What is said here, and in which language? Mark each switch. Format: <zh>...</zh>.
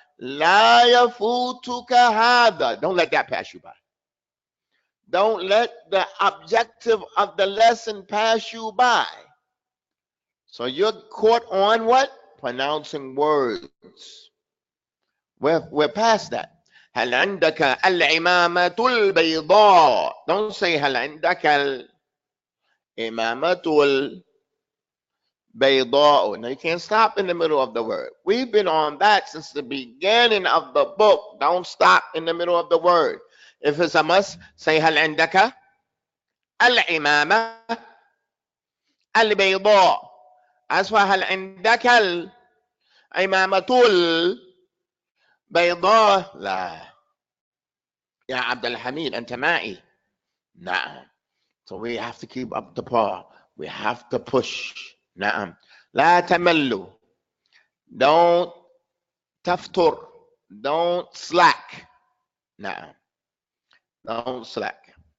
<ar>La yafutuka hada.</ar> <en>Don't let that pass you by. Don't let the objective of the lesson pass you by. So you're caught on what? Pronouncing words. We're past that.</en> <ar>هل عندك العمامة البيضاء.</ar> <en>Don't say</en> <ar>هل عندك العمامة البيضاء.</ar> <en>Now you can't stop in the middle of the word. We've been on that since the beginning of the book. Don't stop in the middle of the word. If it's a must, say</en> <ar>هل عندك العمامة البيضاء.</ar> <en>As for</en> <ar>هل عندك العمامة البيضاء. لا يا عبد الحميد أنت معي. نعم.</ar> <en>So we have to keep up the par. We have to push.</en> <ar>نعم. لا تملوا.</ar> <en>Don't</en> <ar>تفتر.</ar> <en>Don't slack. نعم. Don't slack.</en>